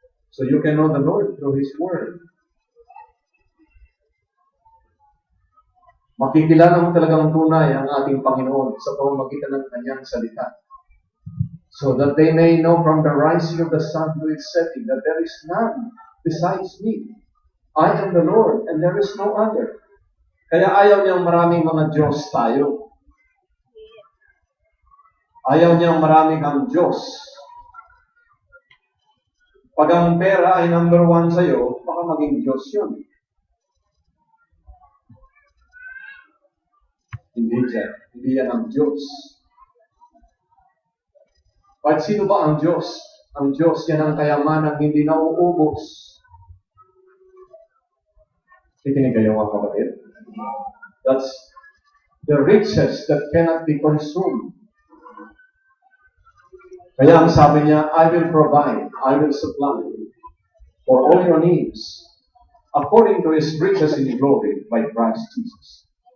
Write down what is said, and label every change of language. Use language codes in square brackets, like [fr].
[en] So you can know the Lord through His Word. [tl] Makikilala mo talagang tunay ang ating Panginoon sa pamamagitan ng kanyang salita. [en] So that they may know from the rising of the sun to its setting that there is none besides me. I am the Lord, and there is no other. [tl] Kaya ayaw niyang maraming mga Diyos tayo. Ayaw niyang maraming ang Diyos. Pag ang pera ay number 1 sa'yo, baka maging Diyos yun. Hindi yan ang Diyos. At sino ba ang Diyos? Ang Diyos yan ang kayamanang hindi nauubos. Ikinig kayo mga kapatid. [en] That's the riches that cannot be consumed. [tl] Kaya ang sabi niya, [en] I will provide, I will supply for all your needs according to His riches in glory by Christ Jesus.